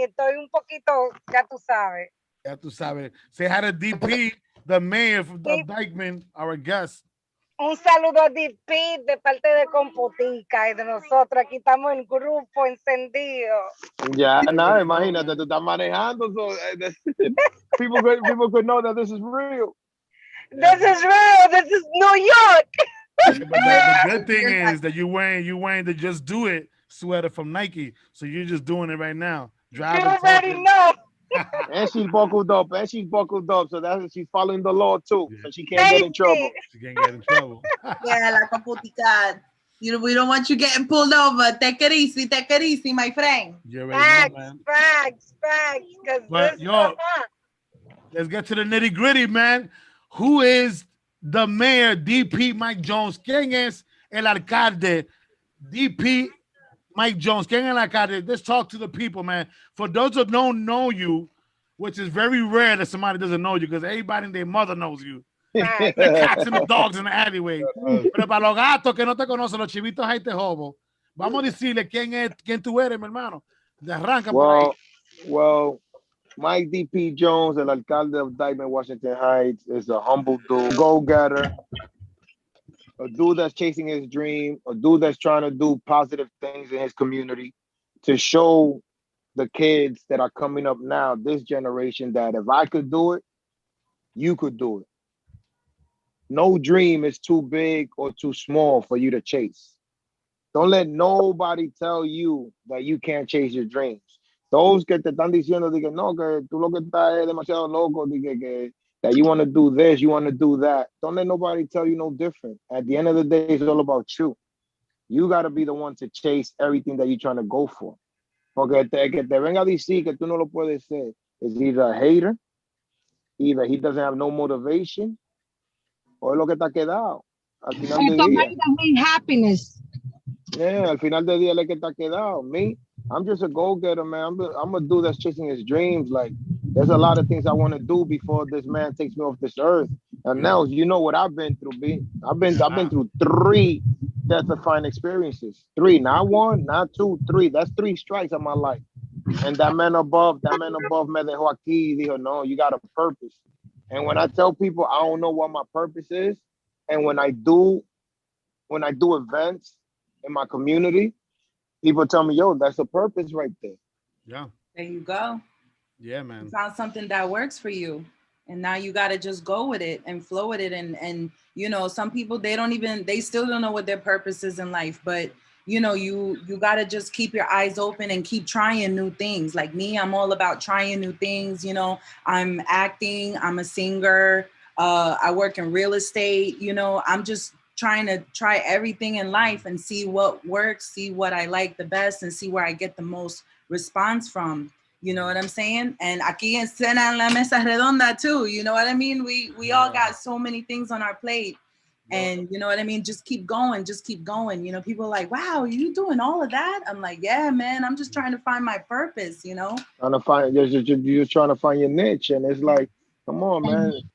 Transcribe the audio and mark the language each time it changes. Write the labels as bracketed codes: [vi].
[es] Estoy un poquito, ya tú sabes. Ya tú sabes. [en] Say hi to DP, the mayor of Dykeman, our guest. [es] Un saludo a DP de parte de Compotica y de nosotros. Aquí estamos en grupo encendido. Ya, nada, imagínate, tú estás manejando. [en] So, people could know that this is real. This is real. This is New York. But the good thing is that you wearing the Just Do It sweater from Nike. So you're just doing it right now. Driving. You already know. And she's buckled up. So that's she's following the law too. Yeah. So she can't get in trouble. She can't get in trouble. [es] Yeah, la computica. [en] We don't want you getting pulled over. Take it easy, my friend. Facts. But yo, let's get to the nitty gritty, man. Who is the mayor, DP Mike Jones? [es] ¿Quién es el alcalde? DP Mike Jones. ¿Quién es el alcalde? [en] Let's talk to the people, man. For those that don't know you, which is very rare that somebody doesn't know you, because everybody and their mother knows you. The cats and the dogs in the alleyway. [es] Pero para los gatos que no te conocen, los chivitos ahí te jobo. Vamos a decirle quién tú eres, mi hermano. Arranca por ahí. [en] Well, Mike DP Jones, el alcalde of Dykeman, Washington Heights, is a humble dude, go-getter, a dude that's chasing his dream, a dude that's trying to do positive things in his community to show the kids that are coming up now, this generation, that if I could do it, you could do it. No dream is too big or too small for you to chase. Don't let nobody tell you that you can't chase your dreams. Those [es] que te están diciendo que no, que tú lo que estás es demasiado loco, [en] that you want to do this, you want to do that. Don't let nobody tell you no different. At the end of the day, it's all about you. You got to be the one to chase everything that you're trying to go for. [es] Porque que te venga a decir que tú no lo puedes ser [en] is either a hater, either he doesn't have no motivation, [es] o es lo que está quedado. Al final del día. [en] Happiness. [es] Yeah, al final del día es lo que está quedado. [en] Me, I'm just a go-getter, man. I'm a dude that's chasing his dreams. Like, there's a lot of things I want to do before this man takes me off this earth. And now, you know what I've been through, B. I've been through 3 death-defying experiences. 3, not 1, not 2, 3. That's 3 strikes on my life. And that man above me [es] dejó aquí. Dijo, no, [en] you got a purpose. And when I tell people I don't know what my purpose is, and when I do events in my community, people tell me, yo, that's a purpose right there. Yeah. There you go. Yeah, man. You found something that works for you. And now you got to just go with it and flow with it. And, you know, some people, they still don't know what their purpose is in life. But, you know, you got to just keep your eyes open and keep trying new things. Like me, I'm all about trying new things. You know, I'm acting, I'm a singer. I work in real estate. You know, I'm just trying to try everything in life and see what works, see what I like the best, and see where I get the most response from. You know what I'm saying? And [es] aquí en [en] Cena en la Mesa Redonda too. You know what I mean? We all got so many things on our plate. And you know what I mean? Just keep going. Just keep going. You know, people are like, wow, you doing all of that? I'm like, yeah, man, I'm just trying to find my purpose, you know? Trying to find, you're trying to find your niche. And it's like, come on, man.